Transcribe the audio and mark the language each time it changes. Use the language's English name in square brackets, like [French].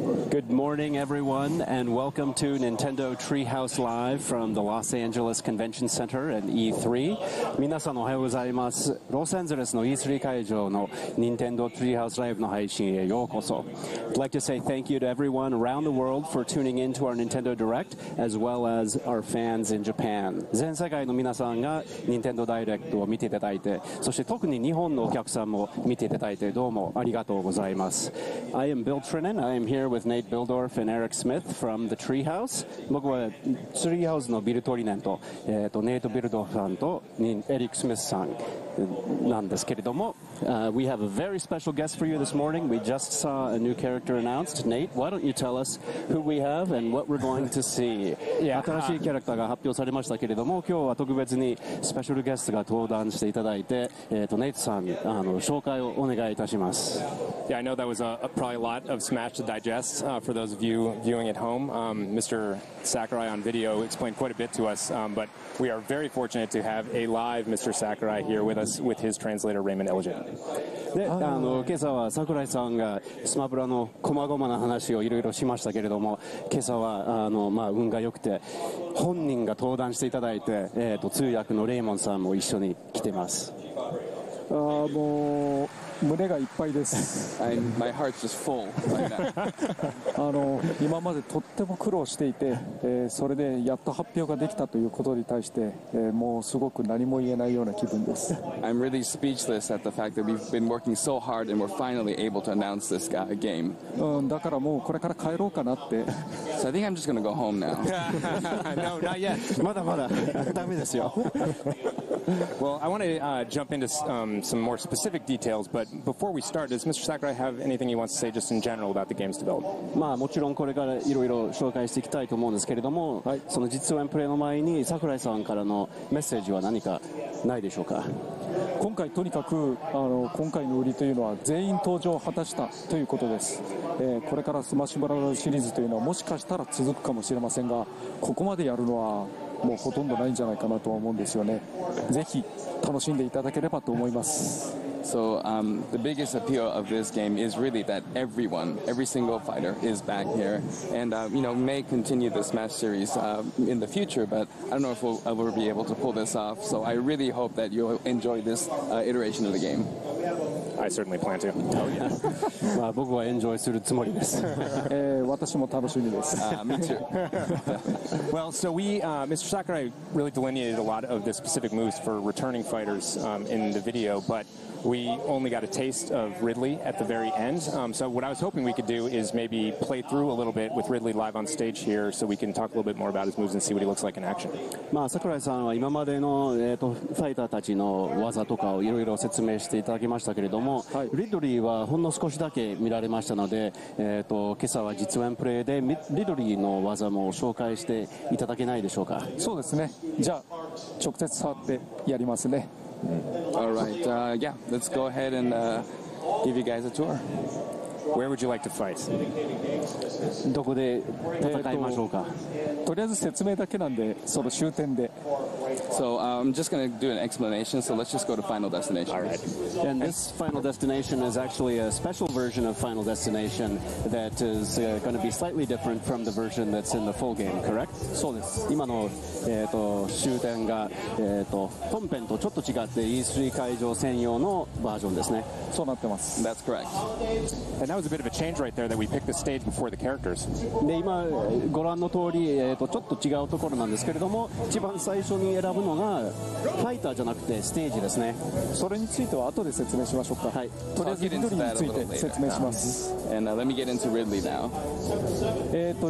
[English] Good morning, everyone, and welcome to Nintendo Treehouse Live from the Los Angeles Convention Center at E3. [Japanese] 皆さんおはようございます。ロサンゼルスの E3 会場の Nintendo Treehouse Live の配信へようこそ。 [English] I'd like to say thank you to everyone around the world for tuning in to our Nintendo Direct, as well as our fans in Japan. [Japanese] 全世界の皆さんが Nintendo Direct を見ていただいて、そして特に日本のお客さんも見ていただいてどうもありがとうございます。 [English] I am Bill Trinan. I am here with Nate Bildorf and Eric Smith from the Treehouse. [Japanese] 僕は Treehouse のビルトリネンと、ネイト・ビルドフさんとエリック・スミスさんなんですけれども、 [English] we have a very special guest for you this morning. We just saw a new character announced. Nate, why don't you tell us who we have and what we're going to see? [Japanese] 新しいキャラクターが発表されましたけれども、今日は特別にスペシャルゲストが登壇していただいて、ネイトさん、紹介をお願いいたします。 [English] Yeah, I know that was probably a lot of Smash to digest for those of you viewing at home. Mr. Sakurai on video explained quite a bit to us, but we are very fortunate to have a live Mr. Sakurai here with us with his translator Raymond Elgin. [Japanese] で、今朝は桜井さんがスマブラの細々な話をいろいろしましたけれども、今朝は運が良くて本人が登壇していただいて、通訳のレイモンさんも一緒に来てます。もう胸がいっぱいです。 [English] My heart's just full right now. [Japanese] 今までとっても苦労していて、それでやっと発表ができたということに対して、もうすごく何も言えないような気分です。 [English] I'm really speechless at the fact that we've been working so hard and we're finally able to announce this game. [Japanese] だからもうこれから帰ろうかなって。 [English] So I think I'm just going to go home now. No, not yet. [Japanese] まだまだダメですよ。 [English] Well, I want to jump into some more specific details, but before we start, does Mr. Sakurai have anything he wants to say just in general about the game's development? [Japanese] もちろんこれからいろいろ紹介していきたいと思うんですけれども、その実演プレイの前に桜井さんからのメッセージは何かないでしょうか。今回とにかく今回の売りというのは全員登場を果たしたということです。これからスマッシュブラザーズシリーズというのはもしかしたら続くかもしれませんが、ここまでやるのはもうほとんどないんじゃないかなとは思うんですよね。ぜひ楽しんでいただければと思います。 [English] So the biggest appeal of this game is really that every single fighter is back here, and may continue the Smash series in the future. But I don't know if we'll ever be able to pull this off. So I really hope that you'll enjoy this iteration of the game. I certainly plan to. [Japanese] 僕はエンジョイするつもりです。私も楽しみです。 [English] Me too. Well, so Mr. Sakurai really delineated a lot of the specific moves for returning fighters in the video, but we only got a taste of Ridley at the very end. So what I was hoping we could do is maybe play through a little bit with Ridley live on stage here so we can talk a little bit more about his moves and see what he looks like in action. [Japanese] 桜井さんは今までの、ファイターたちの技とかをいろいろ説明していただきましたけれども、リドリーはほんの少しだけ見られましたので、今朝は実演プレイでリドリーの技も紹介していただけないでしょうか。そうですね。じゃあ直接触ってやりますね。 [English] All right, yeah, let's go ahead and give you guys a tour. Where would you like to fight? [Japanese] どこで戦いましょうか。とりあえず説明だけなんで、その終点で。 [English] So I'm just going to do an explanation, so let's just go to Final Destination. All right. And this Final Destination is actually a special version of Final Destination that is going to be slightly different from the version that's in the full game, correct? [Japanese] そうです。今の、終点が、本編とちょっと違って E3 会場専用のバージョンですね。そうなってます。 [English] That's correct. And that was a bit of a change right there that we picked the stage before the characters. [Japanese] で、今ご覧の通り、ちょっと違うところなんですけれども、一番最初に選ぶのがファイターじゃなくてステージですね。それについては後で説明しましょうか。はい。とりあえずリドリーについて説明します。 [English] And let me get into Ridley now.